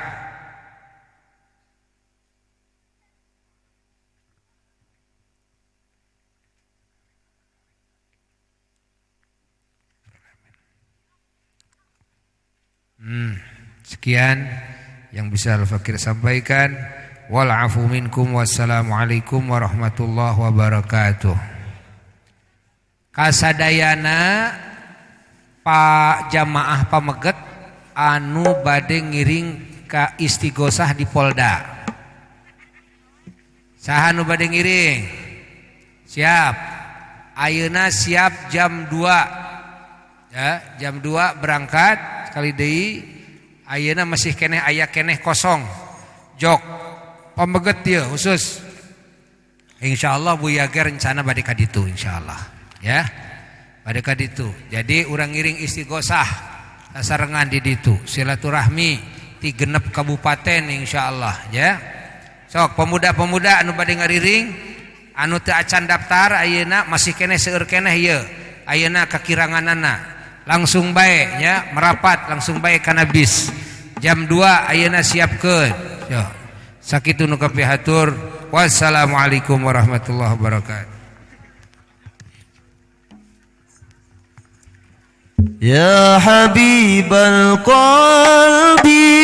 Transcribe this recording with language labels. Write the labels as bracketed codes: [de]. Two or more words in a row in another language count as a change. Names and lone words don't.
[id] Sekian yang bisa Al-Fakir sampaikan. [ar] والعفو منكم، والسلام عليكم ورحمة الله وبركاته. [su] Kasadayana Pak jamaah pameget anu bade ngiring ka istighosah di Polda. Saha anu bade ngiring? Siap. Ayeuna siap jam 2. Ya, jam 2 [id] berangkat sekali [su] deui. Ayeuna masih keneh aya keneh kosong. Jok pameget ieu khusus. Insyaallah Bu Yager rencana bade ka ditu insyaallah. Ya. Pada kaditu, jadi urang ngiring istighosah sasarengan di ditu, silaturahmi ti genep kabupaten insyaallah, ya. Sok pemuda-pemuda anu bade ngariring, anu teu acan daftar ayeuna masih keneh seueur keneh ieu. Ayeuna kakiranganana langsung bae nya merapat langsung bae kana bis. Jam 2 ayeuna siapkeun. Yo. Sakitu nu kapihatur. [ar] والسلام عليكم ورحمة الله وبركاته. يا حبيب القلب